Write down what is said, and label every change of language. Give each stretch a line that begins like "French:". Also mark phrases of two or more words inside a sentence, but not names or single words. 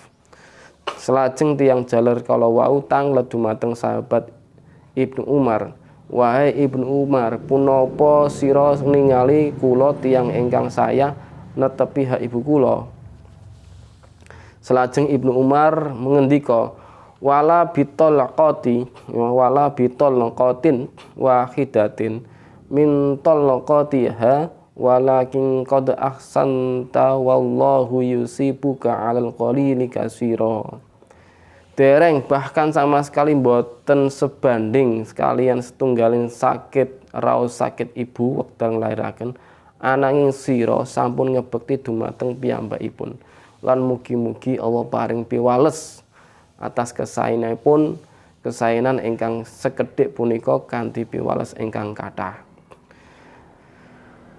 Javanese: Selajeng tiyang jaler kala wau tanglet dumateng sahabat Ibnu Umar, "Wahai Ibnu Umar, punapa sira ningali kula tiyang ingkang saya netepi hak ibu kula?"
Arabic: Selajeng Ibnu Umar mengendika, ولا بطلقة ولا بطلقة واحدة من طلقاتها ولكن قد أحسنت والله يثيبك على القليل كثيرا.
Javanese: Dereng
Indonesian: bahkan sama sekali
Javanese: mboten sebanding sekalian setunggalin sakit raos sakit ibu wekdal nglairaken, ananging sira sampun ngebekti dumateng piyambakipun lan mugi-mugi Allah paring piwales atas kesaenan ingkang sekedhik punika kanthi piwales ingkang kathah.